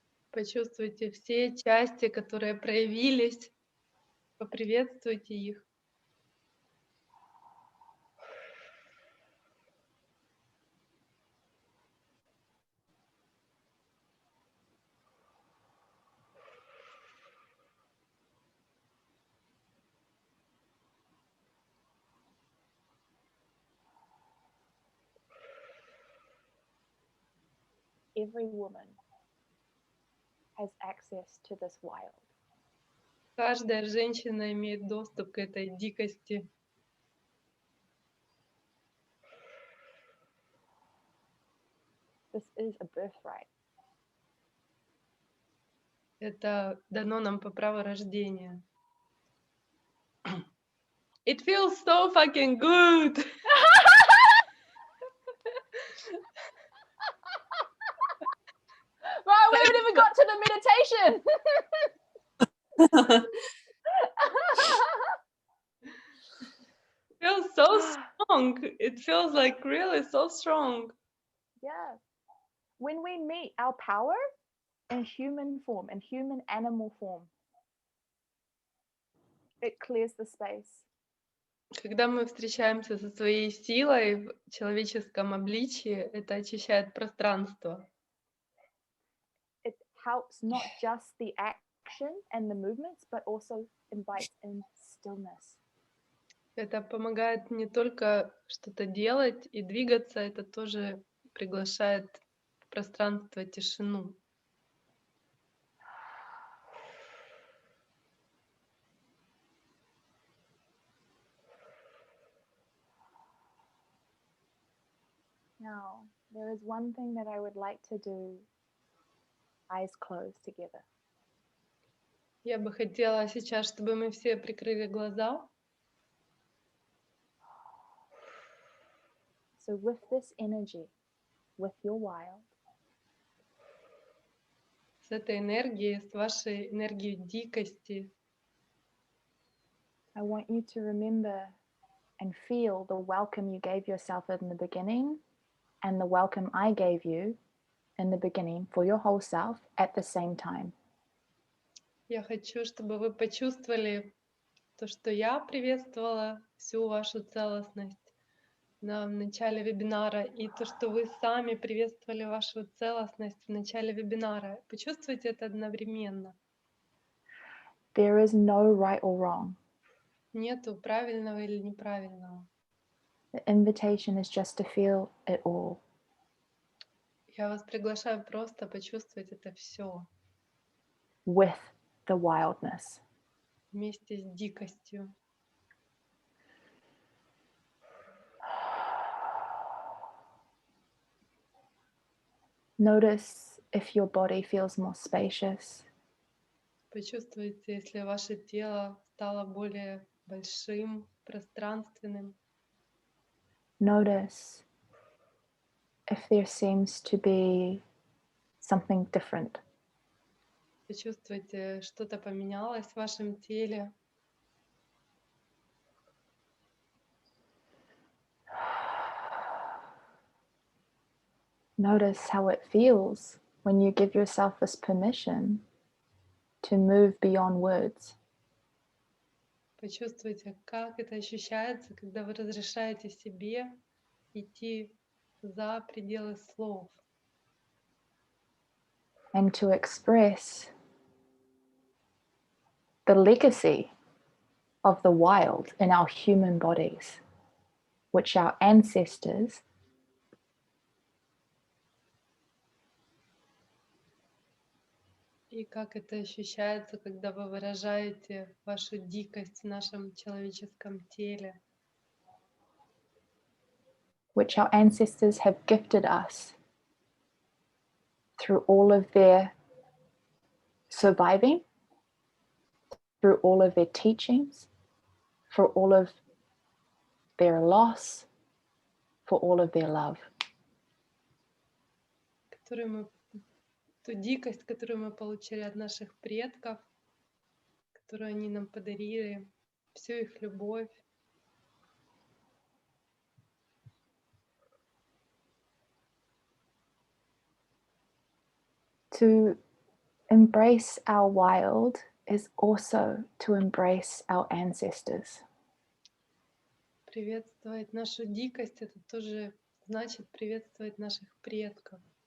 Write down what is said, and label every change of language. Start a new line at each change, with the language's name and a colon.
Russian: Почувствуйте все части, которые проявились. Поприветствуйте их.
English: Every woman has access to this wild.
Russian: Каждая женщина имеет доступ к этой дикости.
English: This is a birthright.
Russian: Это дано нам по праву рождения.
English: It feels so fucking good. Right, we haven't even got to the meditation. It feels so strong. It feels like really so strong. Yeah. When we meet our power in human form, in human animal form, it clears the space.
Russian: Когда мы встречаемся со своей силой в человеческом обличии, это очищает пространство.
English: It helps not just the action and the movements, but also invites in stillness.
Russian: Это помогает не только что-то делать и двигаться, это тоже приглашает в пространство тишину.
English: Now, there is one thing that I would like to do, eyes closed together.
Russian: Я бы хотела сейчас, чтобы мы все прикрыли глаза.
English: So with this energy, with your wild,
Russian: С этой энергией, с вашей энергией дикости,
English: I want you to remember and feel the welcome you gave yourself in the beginning and the welcome I gave you in the beginning for your whole self at the same time.
Russian: я хочу, чтобы вы почувствовали то, что я приветствовала всю вашу целостность в начале вебинара, и то, что вы сами приветствовали вашу целостность в начале вебинара. Почувствуйте это одновременно.
English: There is no right or wrong.
Russian: Нету правильного или неправильного.
English: The invitation is just to feel it all.
Russian: Я вас приглашаю просто почувствовать это все
English: With the wildness.
Russian: вместе с дикостью.
English: Notice if your body feels more spacious.
Russian: Почувствуйте, если ваше тело стало более большим, пространственным.
English: Notice if there seems to be something different.
Russian: Почувствуйте, что-то поменялось в вашем теле.
English: Notice how it feels when you give yourself this permission to move beyond words.
Russian: Почувствуйте, как это ощущается, когда вы разрешаете себе идти за пределы слов.
English: And to express the legacy of the wild in our human bodies, which our ancestors
Russian: И как это ощущается, когда вы выражаете вашу дикость в нашем человеческом теле,
English: which our ancestors have gifted us through all of their surviving, through all of their teachings, for all of their loss, for all of their love.
Russian: Ту дикость, которую мы получили от наших предков, которую они нам подарили, всю их любовь.
English: To embrace our wild is also to embrace our ancestors.
Russian: Приветствовать нашу дикость — это тоже значит приветствовать наших предков.